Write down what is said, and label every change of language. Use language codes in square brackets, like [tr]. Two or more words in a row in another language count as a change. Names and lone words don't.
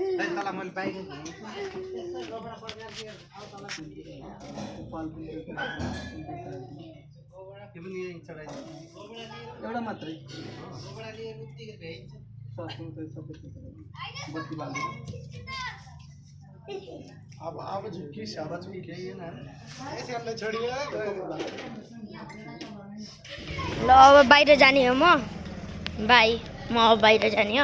[ne] एउटा मात्रै अब झुकी [hi] शाबाश भी के है ना ऐसे हमने छोड़ी है [ne] ल अब बाहिर जाने हो म भाइ म अब बाहिर जाने हो।